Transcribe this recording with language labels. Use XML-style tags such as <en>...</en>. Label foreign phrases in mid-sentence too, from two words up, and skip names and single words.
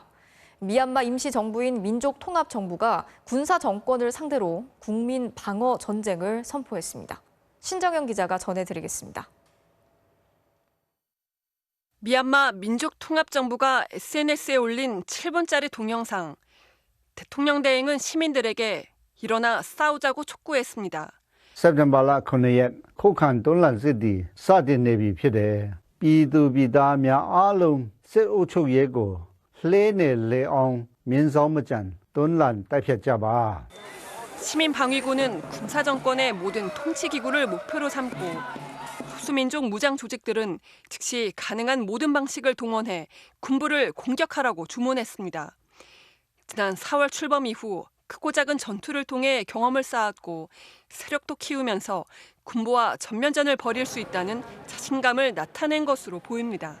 <ko>미얀마 임시정부인 민족통합정부가 군사 정권을 상대로 국민 방어 전쟁을 선포했습니다. 신정현 기자가 전해드리겠습니다. 미얀마 민족통합정부가 SNS에 올린 7분짜리 동영상. 대통령 대행은 시민들에게 일어나 싸우자고 촉구했습니다.</ko> <my>စက်တင်ဘာလ9ရက်ခုခံတွန်းလှန်စစ်သည်စတင်နေပြီဖြစ်တယ်။ပြည်သူပြည်သားများအားလုံးစစ်အုပ်ချုပ်ရေးကိုလှဲနေလေအောင်မြင်းဆောင်မကြံတွန်းလှန်တိုက်ဖြတ်ကြပါ။</my> <ko>시민방위군은 군사정권의 모든 통치기구를 목표로 삼고 소수민족 무장 조직들은 즉시 가능한 모든 방식을 동원해 군부를 공격하라고 주문했습니다. 지난 4월 출범 이후 크고 작은 전투를 통해 경험을 쌓았고 세력도 키우면서 군부와 전면전을 벌일 수 있다는 자신감을 나타낸 것으로 보입니다.</ko>